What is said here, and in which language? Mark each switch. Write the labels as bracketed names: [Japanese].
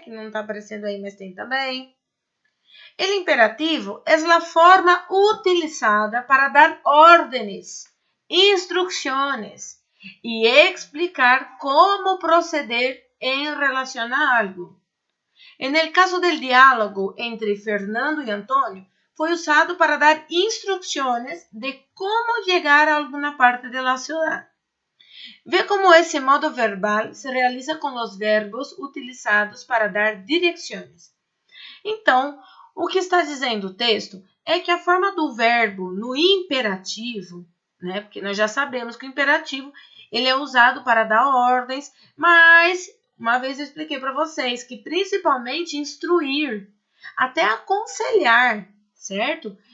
[Portuguese] Que não está aparecendo aí, mas tem também. [Spanish] El imperativo es la forma utilizada para dar órdenes, instrucciones y explicar cómo proceder en relación a algo. En el caso del diálogo entre Fernando y Antonio, [Portuguese] foi usado [Spanish] para dar instrucciones de cómo llegar a alguna parte de la ciudad. [Portuguese] Ve como esse modo verbal se realiza com os verbos utilizados para dar direções. Então, o que está dizendo o texto é que a forma do verbo no imperativo, né? Porque nós já sabemos que o imperativo ele é usado para dar ordens, mas uma vez eu expliquei para vocês que principalmente instruir, até aconselhar, certo?